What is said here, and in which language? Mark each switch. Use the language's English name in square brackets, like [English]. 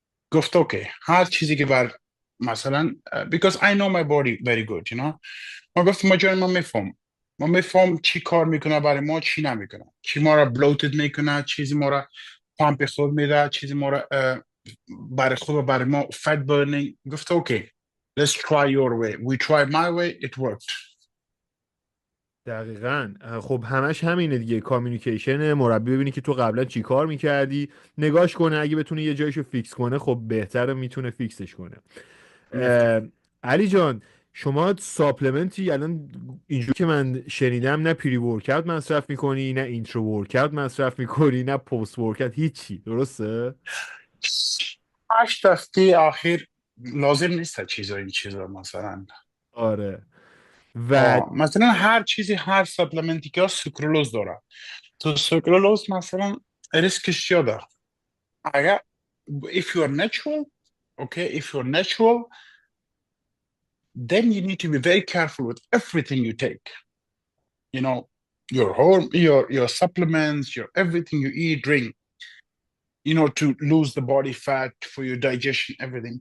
[Persian] گفت اوکی، هر چیزی که بر مثلا [English] because I know my body very good, [Persian] ما گفت ما میفهم چی کار میکنه برای ما، چی نمیکنه، چی ما را بلوتد میکنه، چیزی ما را پامپ خود میده، چیزی ما را برای خود و برای ما فت برنینگ. گفت اوکی، [English] let's try your way. We tried my way, it worked. [Persian] دقیقاً. خب همش همینه دیگه، کامیونیکیشن. مربی ببینی که تو قبلا چی کار میکردی، نگاش کنه، اگه بتونه یه جایشو فیکس کنه خب بهتره، میتونه فیکسش کنه. علی جان، شما ساپلمنتی الان اینجوری که من شنیدم نه پری ورکاوت مصرف میکنی، نه اینترو ورکاوت مصرف میکنی، نه پست ورکاوت، هیچی، درسته؟ 8 هفته اخیر لازم نیست این چیزا مثلا. آره. و مثلا هر چیزی، هر سپلمنتی که سوکرولوز داره، تو سوکرولوز مثلا ریسکش زیاده. اگر [English] if you are natural, okay, if you're natural, then you need to be very careful with everything you take. Your home, your supplements, your everything you eat, drink, to lose the body fat for your digestion, everything.